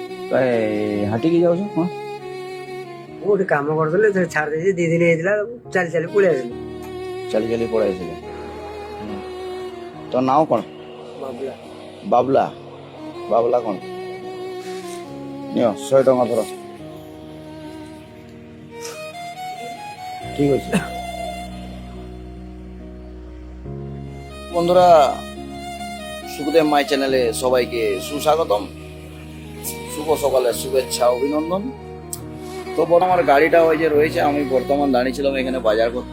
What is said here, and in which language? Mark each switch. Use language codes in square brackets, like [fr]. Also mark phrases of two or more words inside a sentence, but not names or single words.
[or] ହାଟିକି ଯାଉଛ କଣ? ଗୋଟେ କାମ କରୁଥିଲେ ଛାଡ଼ି ଦେଇଛି 2 ଦିନ ହେଇଥିଲା ଚାଲି ଚାଲି ପଳେଇ ଆସିଲି। ଚାଲି ଚାଲି ପଳେଇ ଆସିଲେ। ତୋ ନାଁ କ'ଣ? ବାବୁଲା। ବାବୁଲା। ବାବୁଲା କ'ଣ? ନିଅ 100 ଟଙ୍କା ଧର। [bn] ঠিক আছে বন্ধুরা, সুখদেব মাই চ্যানেলে সবাইকে সুস্বাগতম, শুভ সকালের শুভেচ্ছা অভিনন্দন। তো বড় আমার গাড়িটা ওই যে রয়েছে, আমি বর্তমান দাঁড়িয়েছিলাম এখানে বাজার করতে।